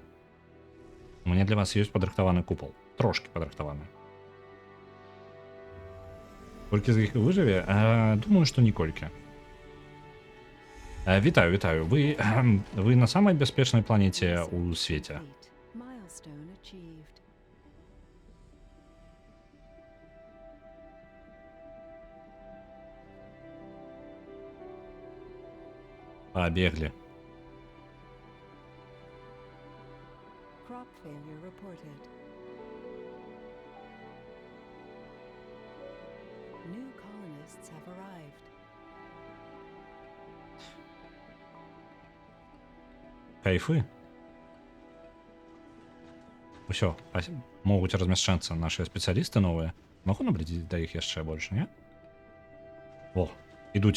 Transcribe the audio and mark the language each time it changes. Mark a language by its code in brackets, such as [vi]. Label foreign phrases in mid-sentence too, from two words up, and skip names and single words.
[be] У мяне для вас ёсць падрыхтаваны купал. Трошки падрыхтаваны. Колькі з іх выжыве? Думаю, што ніколькі. Вітаю, вітаю. Вы на самай бяспечнай планеце ў свеце. [en] Milestone achieved. [be] Пабеглі. [en] Crop failure reported. New colonists have arrived. [be] Кайфы. Усё, могуць размяшчацца нашыя спецыялісты новыя. Магу наблізіць да іх яшчэ больш, не? О, ідуць.